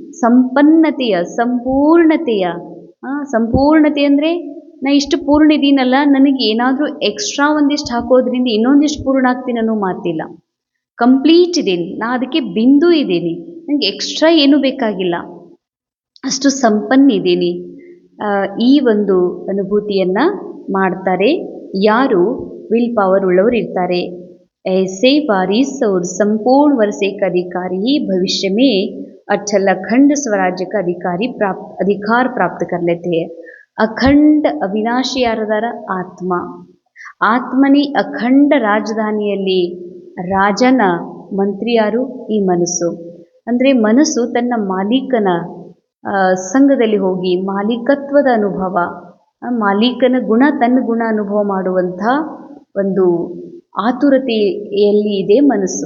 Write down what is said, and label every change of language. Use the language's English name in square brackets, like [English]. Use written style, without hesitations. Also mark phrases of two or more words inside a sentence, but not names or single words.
[Kannada] ಸಂಪೂರ್ಣತೆ ಅಂದರೆ ನಾ ಇಷ್ಟು ಪೂರ್ಣ ಇದ್ದೀನಲ್ಲ, ನನಗೆ ಏನಾದರೂ ಎಕ್ಸ್ಟ್ರಾ ಒಂದಿಷ್ಟು ಹಾಕೋದ್ರಿಂದ ಇನ್ನೊಂದಿಷ್ಟು ಪೂರ್ಣ ಆಗ್ತೀನಿ ಅನ್ನೋ ಮಾತಿಲ್ಲ. ಕಂಪ್ಲೀಟ್ ಇದ್ದೀನಿ, ನಾ ಅದಕ್ಕೆ ಬಿಂದು ಇದ್ದೀನಿ, ನನಗೆ ಎಕ್ಸ್ಟ್ರಾ ಏನೂ ಬೇಕಾಗಿಲ್ಲ, ಅಷ್ಟು ಸಂಪನ್ನ ಇದ್ದೀನಿ. ಈ ಒಂದು ಅನುಭೂತಿಯನ್ನು ಮಾಡ್ತಾರೆ ಯಾರು [English] will power [Kannada] ಉಳ್ಳವರು ಇರ್ತಾರೆ. [Hindi] ऐसे वारिस और संपूर्ण वर्ष का अधिकारी ही भविष्य में अचल अखंड स्वराज्य का अधिकार प्राप्त कर लेते हैं. [Kannada] ಅಖಂಡ ಅವಿನಾಶಿ ಯಾರದಾರ? ಆತ್ಮನೇ ಅಖಂಡ ರಾಜಧಾನಿಯಲ್ಲಿ ರಾಜನ ಮಂತ್ರಿ ಯಾರು? ಈ ಮನಸ್ಸು. ಅಂದರೆ ಮನಸ್ಸು ತನ್ನ ಮಾಲೀಕನ ಸಂಘದಲ್ಲಿ ಹೋಗಿ ಮಾಲೀಕತ್ವದ ಅನುಭವ, ಮಾಲೀಕನ ಗುಣ ತನ್ನ ಗುಣ ಅನುಭವ ಮಾಡುವಂಥ ಒಂದು ಆತುರತೆಯಲ್ಲಿ ಇದೆ ಮನಸ್ಸು.